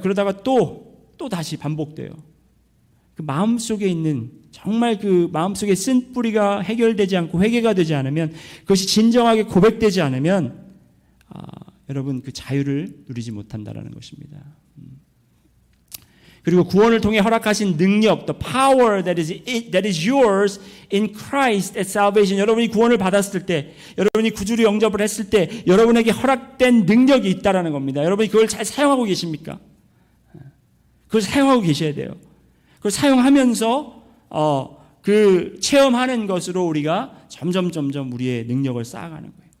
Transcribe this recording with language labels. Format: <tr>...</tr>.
<ko>그러다가 또 다시 반복돼요. 그 마음속에 있는 정말 그 마음속에 쓴 뿌리가 해결되지 않고 회개가 되지 않으면 그것이 진정하게 고백되지 않으면 여러분 그 자유를 누리지 못한다라는 것입니다. 그리고 구원을 통해 허락하신 능력,</ko> <en>the power that is yours in Christ at salvation.</en> <ko>여러분이 구원을 받았을 때, 여러분이 구주로 영접을 했을 때, 여러분에게 허락된 능력이 있다라는 겁니다. 여러분이 그걸 잘 사용하고 계십니까? 그걸 사용하고 계셔야 돼요. 그걸 사용하면서 그 체험하는 것으로 우리가 점점 우리의 능력을 쌓아가는 거예요.</ko>